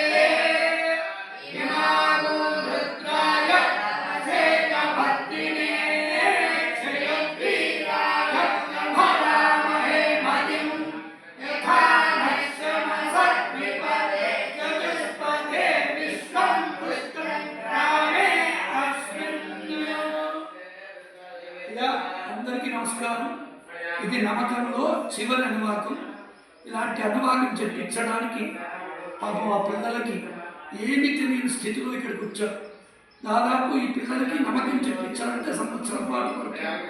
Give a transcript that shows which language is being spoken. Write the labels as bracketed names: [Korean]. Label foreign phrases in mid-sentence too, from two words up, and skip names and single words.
[Sanskrit] इमां रुद्राय तपसे कवर्तिने जगद्वीराय प्रभरामहे मतिं यथा नश्यमसद्विपदे चतुष्पदे विश्वं पुष्टं ग्रामे अस्मिन्। [Telugu] ఇలా అందరికీ నమస్కారం. ఇది నమ్మకంలో చివరి అనువాకం. ఇలాంటి అనువాకం చెప్పించడానికి పాపం ఆ పిల్లలకి ఏమి తెలియని స్థితిలో ఇక్కడికి వచ్చారు. దాదాపు ఈ పిల్లలకి నమ్మకం చెప్పించాలంటే సంవత్సరం పాటు పడుతుంది.